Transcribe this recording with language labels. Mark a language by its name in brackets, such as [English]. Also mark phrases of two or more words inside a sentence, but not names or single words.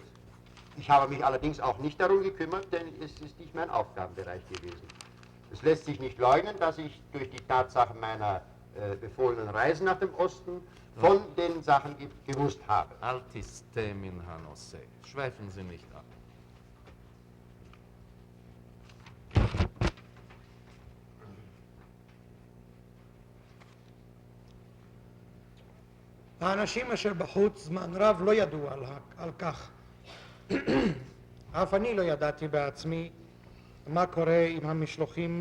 [German] Ich habe mich allerdings auch nicht darum gekümmert, denn es ist nicht mein Aufgabenbereich gewesen. Es lässt sich nicht leugnen, dass ich durch die Tatsache meiner befohlenen Reisen nach dem Osten von den Sachen gewusst habe. [Hebrew] אל תסטה מן הנושא. [German] Schweifen Sie nicht ab. [Hebrew] האנשים אשר בחוץ זמן רב לא ידעו על כך. אף אני לא ידעתי בעצמי מה קורה עם המשלוחים.